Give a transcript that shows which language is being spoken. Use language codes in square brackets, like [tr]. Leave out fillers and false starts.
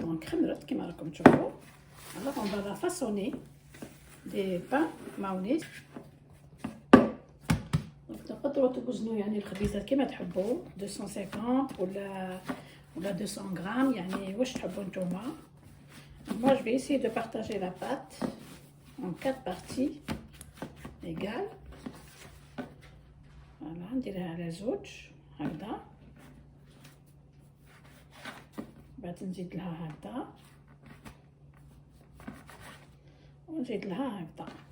[ar] دونك خمرت كيما راكم تشوفوا. [fr] alors on va la façonner des pains maonis. [ar] دونك تقدروا توزنوا يعني الخبيزات كيما تحبوا، 250 ولا 200 غرام، يعني واش تحبوا نتوما. [fr] moi je vais essayer de partager la pâte en 4 parties égales. [ar] voilà نديرها على زوج هكذا، بعد نزيد لها هكذا ونزيد لها هكذا.